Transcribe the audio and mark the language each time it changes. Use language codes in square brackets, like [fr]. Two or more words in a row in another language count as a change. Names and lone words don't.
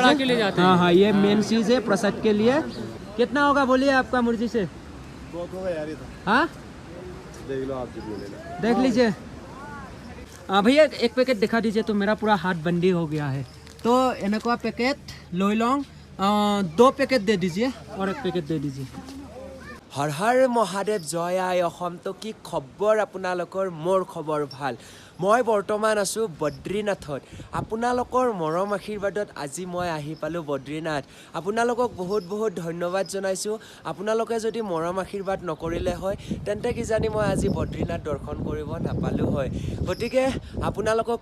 [hi] चढ़ा है के ले जाते हाँ हैं हाँ ये मेन चीज है प्रसाद के लिए कितना होगा बोलिए आपका मुर्जी से बहुत होगा यार ये तो हाँ देख लो आप जितने लेना देख लीजिए भैया एक पैकेट दिखा दीजिए तो मेरा पूरा हाथ बंदी हो गया है तो एनका पैकेट [as] লৈ লওঁ [hi] 2 पैकेट दे दीजिए और 1 पैकेट दे दीजिए [as] হৰ হৰ মহাদেৱ জয় আই অসম তো কি খবৰ আপোনালোকৰ মোৰ খবৰ ভাল মই বৰ্তমান আছোঁ বদ্ৰীনাথত আপোনালোকৰ মৰম আশীৰ্বাদত আজি মই আহি পালোঁ বদ্ৰীনাথ আপোনালোকক বহুত বহুত ধন্যবাদ জনাইছোঁ আপোনালোকে যদি মৰম আশীৰ্বাদ নকৰিলে হয় তেন্তে কিজানি মই আজি বদ্ৰীনাথ দৰ্শন কৰিব নাপালোঁ হয় গতিকে আপোনালোকক